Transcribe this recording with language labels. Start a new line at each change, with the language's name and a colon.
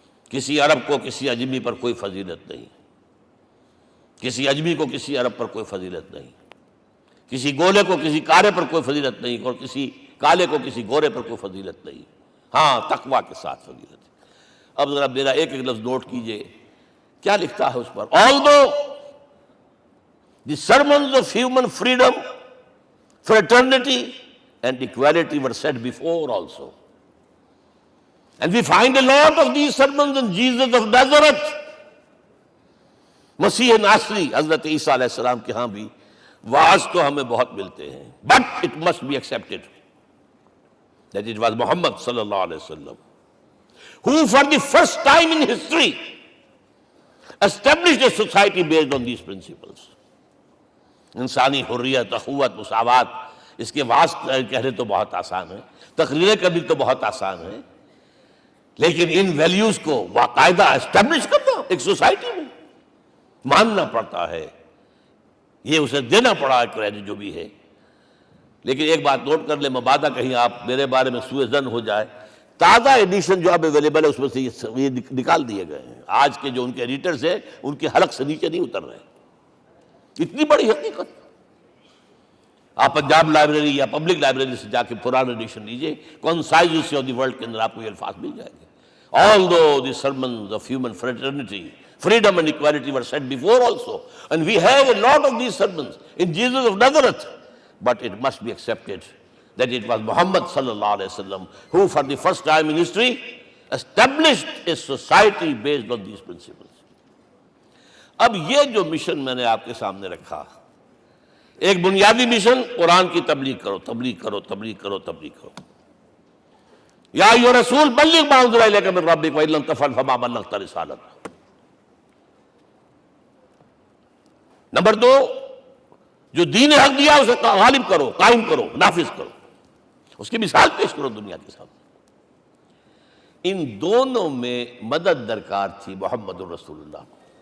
Urdu: کسی عرب کو کسی عجمی پر کوئی فضیلت نہیں، کسی عجمی کو کسی عرب پر کوئی فضیلت نہیں، کسی گولے کو کسی کارے پر کوئی فضیلت نہیں، اور کسی کالے کو کسی گورے پر کوئی فضیلت نہیں. ہاں تقویٰ کے ساتھ فضیلت ہے. اب ذرا میرا ایک ایک لفظ نوٹ کیجئے، کیا لکھتا ہے اس پر.
English: Although the sermons of human freedom, fraternity and equality were said before also, and we find a lot of these sermons in Jesus of Nazareth.
Urdu: مسیح ناصری حضرت عیسیٰ علیہ السلام کے ہاں بھی وعظ تو ہمیں بہت ملتے ہیں،
English: but it must be accepted that it was Muhammad sallallahu alaihi wasallam who for the first time in history established a society based on these principles.
Urdu: انسانی حریت، اخوت، مساوات، اس کے وعظ کہنے تو بہت آسان ہے، تقریریں کرنی تو بہت آسان ہے، لیکن ان ویلیوز کو باقاعدہ اسٹیبلش کرنا ایک سوسائٹی میں ماننا پڑتا ہے. یہ اسے دینا پڑا ہے کریڈٹ جو بھی ہے. لیکن ایک بات نوٹ کر لیں، مبادہ کہیں آپ میرے بارے میں سوء ظن ہو جائے، تازہ ایڈیشن جو اب اویلیبل ہے اس میں سے یہ نکال دیے گئے ہیں. آج کے جو ان کے ایڈیٹرز ہیں ان کے حلق سے نیچے نہیں اتر رہے. اتنی بڑی حقیقت. آپ پنجاب لائبریری یا پبلک لائبریری سے جا کے پرانا ایڈیشن لیجئے، concise history of the world کے اندر آپ کو یہ الفاظ مل جائیں گے.
English: Although the sermons of human fraternity, Freedom and equality were said before also. And we have a lot of these sermons in Jesus of Nazareth. But it must be accepted that it was Muhammad sallallahu alaihi wasallam who for the first time in history established a society based on these principles.
Urdu: اب یہ جو mission میں نے آپ کے سامنے رکھا، ایک بنیادی مشن قرآن کی تبلیغ کرو، تبلیغ کرو، تبلیغ کرو، تبلیغ کرو.
Arabic: یا ایھا رسول بلغ ما انزل الیک من ربک وان لم تفعل فما بلغت رسالتہ.
Urdu: نمبر 2، جو دین حق دیا اسے غالب کرو، قائم کرو، نافذ کرو، اس کی مثال پیش کرو دنیا کے سامنے. ان دونوں میں مدد درکار تھی محمد الرسول اللہ کو.